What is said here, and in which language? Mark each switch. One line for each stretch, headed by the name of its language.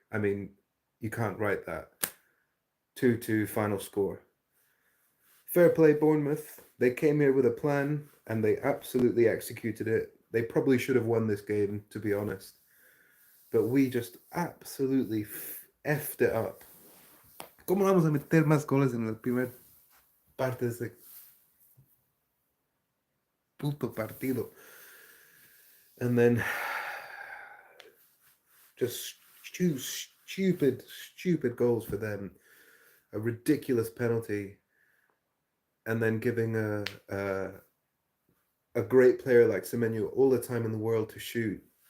English: I mean, you can't write that. 2-2 final score. Fair play, Bournemouth. They came here with a plan and they absolutely executed it. They probably should have won this game, to be honest. But we just absolutely effed it up.
Spanish: ¿Cómo vamos a meter más goles en la primera parte de ese puto partido?
English: And then just stupid goals for them. A ridiculous penalty. And then giving a great player like Semenyo all the time in the world to shoot.